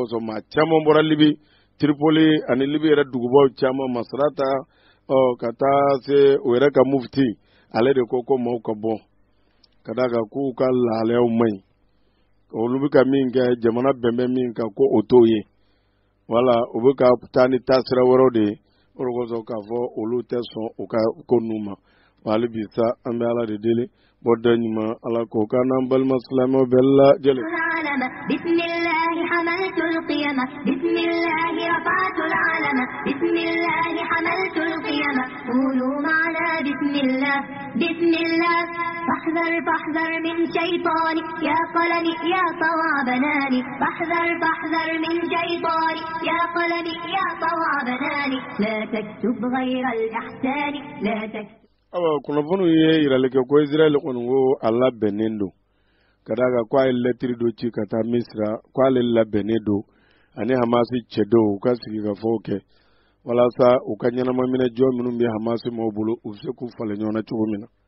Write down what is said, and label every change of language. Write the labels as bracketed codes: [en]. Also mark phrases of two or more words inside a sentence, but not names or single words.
[bm] kosɔn maa caman bɔra libi Tripoli ani libi yɛrɛ dugubaw caman Masrata ka taa se o yɛrɛ ka mufti ale de ko maaw ka bɔ ka d'a kan k'u ka lahalayaw man ɲi olu bɛ ka min kɛ jamana bɛn bɛ min kan ko o t'o ye wala u bɛ ka taa ni taasira wɛrɛw de ye o de kosɔn k'a fɔ olu tɛ sɔn u ka ko ninnu ma hali bi sa an bɛ ala de deli bɔda ɲuman ala k'o kan n'an balima silamɛw bɛɛ lajɛlen. [ar] بسم الله حملت القيمة بسم الله رفعت العلم بسم الله حملت القيمة قولوا معنا بسم الله بسم الله فاحذر من شيطاني يا قلمي يا طوع بناني فاحذر من شيطاني يا قلمي يا طوع بناني لا تكتب غير الإحسان لا تكتب [bm] kunnafoni ye yirali kɛ ko Israel kɔni ko a labɛnnen don ka d'a kan ko a ye lɛtiri dɔ ci ka taa Misira ko ale labɛnnen don ani Hamasi cɛdenw u ka sigi ka fɔw kɛ walasa u ka ɲɛnamaminɛ jɔ minnu bɛ Hamasi maaw bolo u bɛ se k'u falen ɲɔgɔn na cogo min na